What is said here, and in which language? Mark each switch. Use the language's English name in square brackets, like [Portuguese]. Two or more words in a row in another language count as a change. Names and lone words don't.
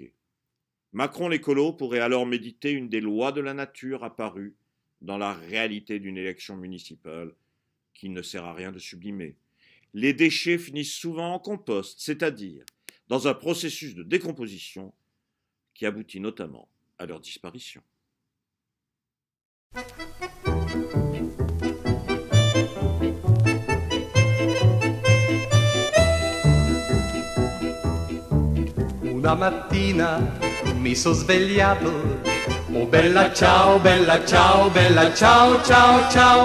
[French] Macron l'écolo pourrait alors méditer une des lois de la nature apparues dans la réalité d'une élection municipale qui ne sert à rien de sublimer. Les déchets finissent souvent en compost, c'est-à-dire dans un processus de décomposition qui aboutit notamment à leur disparition. [Italian] Una mattina mi sono svegliato, oh bella ciao, bella ciao, bella ciao, ciao, ciao.